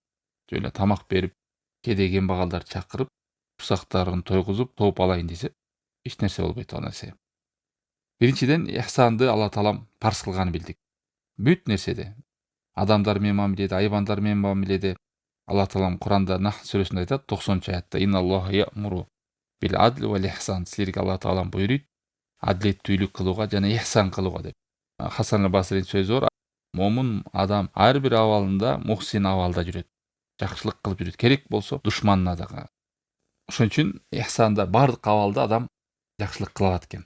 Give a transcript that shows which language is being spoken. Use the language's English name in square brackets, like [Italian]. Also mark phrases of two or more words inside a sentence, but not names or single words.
[Kyrgyz] Жөн эле тамак берип, кедей кембагалдарды чакырып, усактарын тойгузуп, топ алайын десе, эч нерсе болбойт ал нерсе. Биринчиден ихсанды Алла таалам парз кылганын билдик. Бүт нерседе, адамдар менен мамиледе, айбандар менен мамиледе Алла таалам Куранда Нахл сүрөсүндө айтат, 90-аятта: [Arabic] "إن الله يأمر بالعدل والإحسان". [Kyrgyz] Силерге Алла таалам буйруйт адилеттүүлүк кылууга жана ихсан кылууга деп. Хасан аль-Басринин сөзү бар: момун адам ар бир абалында мухсин абалда жүрөт. Жакшылык кылып жүрөт. Керек болсо душманына дагы. Ошон үчүн ихсанда бардык абалда адам жакшылык кыла алат экен.